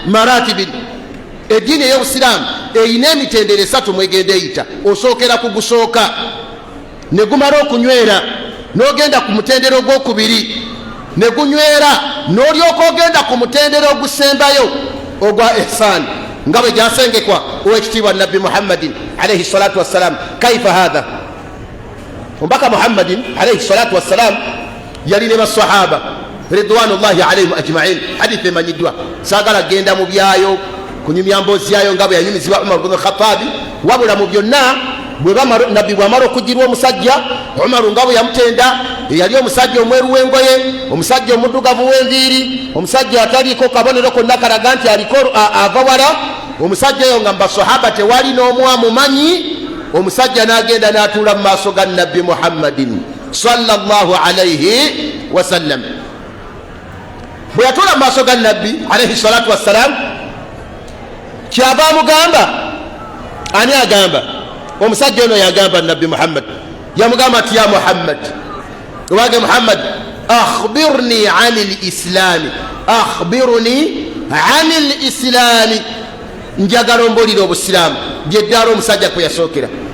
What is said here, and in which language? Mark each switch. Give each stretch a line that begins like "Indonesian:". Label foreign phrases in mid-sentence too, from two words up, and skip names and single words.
Ganda: maratibin eddiini ey'obusiraamu eyina emitendera 3 mwegenda eyita osookera ku gusooka ne gumala okunywera n'ogenda ku mutendero gw'okubiri ne gunywera n'olyoka ogenda ku mutendero ogusembayo ogwa ihsan nga bwe gyasengekwa owekitiibwa nabbi muhammadin
Arabic: عليه الصلاة والسلام كيف هذا
Ganda: omubaka muhammadin
Arabic: عليه الصلاة والسلام
Ganda: yali ne basahaba ridwanullahi
Arabic: عليهم أجمعين
Ganda: hadithi emanyiddwa saagala genda mu byayo kunyumya mboozi yayo nga bwe yanyumizibwa umar bnu khatabi wabula mu byonna nabbi bwamala okugirwa omusajja umaru nga bwe yamutenda eyali omusajja omweru w'engoye omusajja omuddugavu w'enviiri omusajja ataliiko kabonero konna kalaga nti aliko ava wala omusajja eyo nga mubasahaba tewali n'omu amumanyi omusajja n'agenda n'atuula mu maaso ga nabbi muhammadin
Arabic: صلى الله عليه وسلم
Ganda: bwe yatuula mu maaso ga nabbi
Arabic: عليه الصلاة والسلام
Ganda: kyava amugamba ani agamba omusajja ono yagamba nabbi muhammad yamugamba ati
Arabic: يا محمد
Ganda: owange muhammad
Arabic: أخبرني عن الإسلام أخبرني عن الإسلام
Ganda: njagala ombuulira obusiraamu byeddaala omusajja kwe yasookera